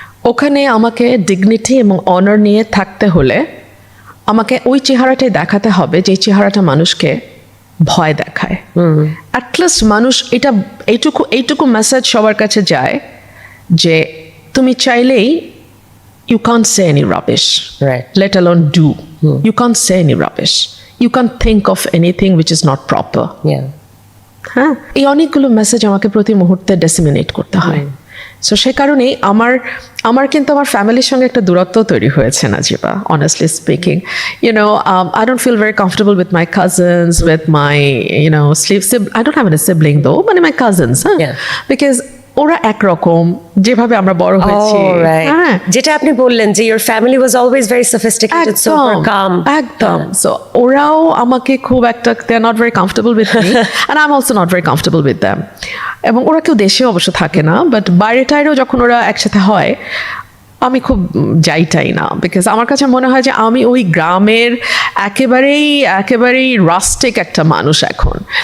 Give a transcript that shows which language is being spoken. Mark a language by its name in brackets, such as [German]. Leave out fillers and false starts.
[Bangla] ওখানে আমাকে ডিগনিটি এবং অনার নিয়ে থাকতে হলে আমাকে ওই চেহারাটাই দেখাতে হবে যে চেহারাটা মানুষকে ভয় দেখায়। অ্যাটলিস্ট মানুষ এইটুকু মেসেজ সবার কাছে যায় যে তুমি চাইলেই [English] you can't say any rubbish, let alone do. You can't say any rubbish. You can't think of anything which is not proper. [Bangla] হ্যাঁ, এই অনেকগুলো মেসেজ আমাকে প্রতি মুহূর্তে ডিসেমিনেট করতে হয়। সো সে কারণেই আমার কিন্তু আমার ফ্যামিলির সঙ্গে একটা দূরত্ব তৈরি হয়েছে Najiba, [English] honestly speaking. I don't feel very comfortable with my cousins, with my, I don't have any sibling though, but my cousins, because [Bangla] ওরা একরকম, যেভাবে আমরা বড় হয়েছি। যেটা আপনি বললেন যে [English] your family was always very sophisticated, super calm. [Bangla] একদম। [English] So [Bangla] ওরাও আমাকে খুব একটা, [English] they are not very comfortable with me and I'm also not very comfortable with them. [Bangla] এবং ওরা কেউ দেশে অবশ্য থাকে না, বাট বাইরে টাইরেও যখন ওরা একসাথে হয় আমি খুব যাইটাই না, বিকজ আমার কাছে মনে হয় যে আমি ওই গ্রামের একেবারেই রাস্টিক একটা মানুষ এখন।